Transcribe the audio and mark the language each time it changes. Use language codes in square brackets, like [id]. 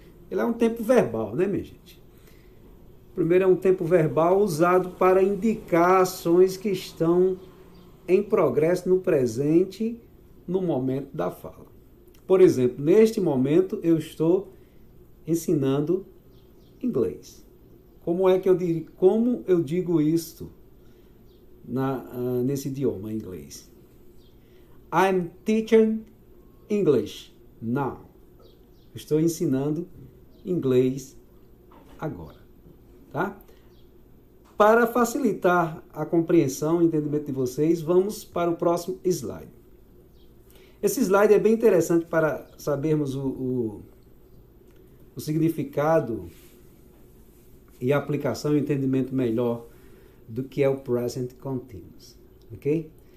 [pt] Ele é um tempo verbal, né, minha gente? Primeiro, é um tempo verbal usado para indicar ações que estão em progresso no presente, no momento da fala. Por exemplo, neste momento eu estou ensinando inglês. Como eu digo isto nesse idioma inglês? [en] I'm teaching English now. [pt] Estou ensinando inglês agora, tá? Para facilitar a compreensão e entendimento de vocês, vamos para o próximo slide. Esse slide é bem interessante para sabermos o significado e a aplicação e entendimento melhor do que é o present continuous, ok?